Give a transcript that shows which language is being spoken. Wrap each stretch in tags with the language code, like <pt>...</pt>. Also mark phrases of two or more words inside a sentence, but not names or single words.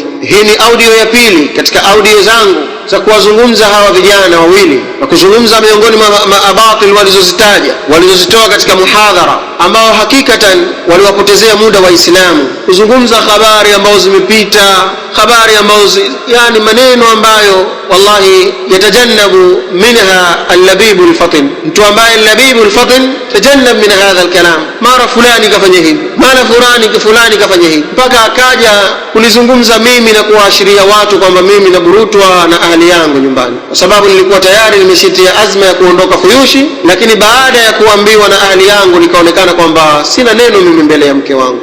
<sw>Hii ni audio ya pili katika audio zangu za kuwazungumza hawa vijana wawili na kuzungumza miongoni mwa abatil walizozitoa katika muhadhara, ambao hakikatan waliwapotezea muda wa Islamu, kuzungumza habari ambazo zimepita, habari ambazo yani maneno ambayo</sw> <ar>والله يتجنب منها اللبيب الفطن.</ar> <sw>Mtu ambaye</sw> <ar>اللبيب الفطن تجنب من هذا الكلام,</ar> <sw>mara fulani kafanya hivi, mara fulani kafanya hivi, mpaka akaja kulizungumza mimi na kuashiria watu kwamba mimi naburutwa na ahli yangu nyumbani, kwa sababu nilikuwa tayari nimeshitia azma ya kuondoka Fuyushi, lakini baada ya kuambiwa na ahli yangu nikaonekana kwamba sina neno mimi mbele ya mke wangu.</sw>